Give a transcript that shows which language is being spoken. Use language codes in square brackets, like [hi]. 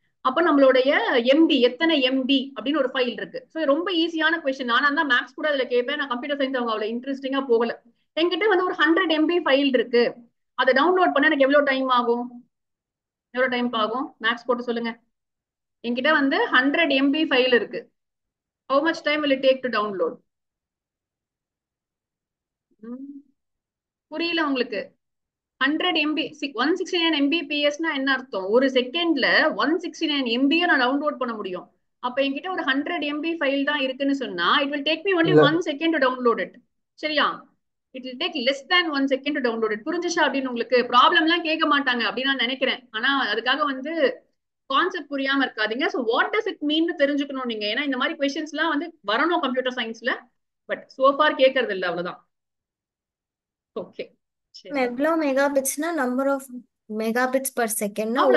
[ta] அப்ப நம்மளுடைய எம்டி எத்தனை எம்டி அப்படின்னு ஒரு ஃபைல் இருக்கு. ஸோ ரொம்ப ஈஸியான கொஸ்டின். நானா தான் மேக்ஸ் கூட அதுல கேட்பேன். நான் கம்ப்யூட்டர் சயின்ஸ் அவங்க அவ்வளவு இன்ட்ரெஸ்டிங்கா போகல. என்கிட்ட வந்து ஒரு 100 MB ஃபைல் இருக்கு, அதை டவுன்லோட் பண்ண எனக்கு எவ்வளவு டைம் ஆகும்? எவ்வளவு டைம் ஆகும்? மேக்ஸ் போட்டு சொல்லுங்க. என்கிட்ட வந்து 100 MB ஃபைல் இருக்கு. [en] How much time will it take to download? [ta] புரியல உங்களுக்கு? 100 MB 169 MBPSனா என்ன அர்த்தம்? ஒரு செகண்ட்ல 169 MB நான் டவுன்லோட் பண்ண முடியும். அப்ப என்கிட்ட ஒரு 100 MB ஃபைல் தான் இருக்குன்னு சொன்னா [en] it will take me only 1 second to download it. [ta] சரியா? [en] it will take less than 1 second to download it. [ta] புரிஞ்சுச்சா? அப்படின்னு உங்களுக்கு ப்ராப்ளம் எல்லாம் கேட்க மாட்டாங்க அப்படின்னு நான் நினைக்கிறேன். ஆனா அதுக்காக வந்து கான்செப்ட் புரியாம இருக்காதீங்க. [en] so what does it mean [ta] தெரிஞ்சுக்கணும் நீங்க. ஏன்னா இந்த மாதிரி கொஸ்டின்ஸ் எல்லாம் வந்து வரணும் கம்ப்யூட்டர் சயின்ஸ்ல, பட் சோஃபார் கேட்கறது இல்லை, அவ்வளவுதான். ஓகே, எவ்வளோ மெகாபிட்ஸ்னா நம்பர் ஆஃப் மெகாபிட்ஸ் பர் செகண்ட்னா ஒரு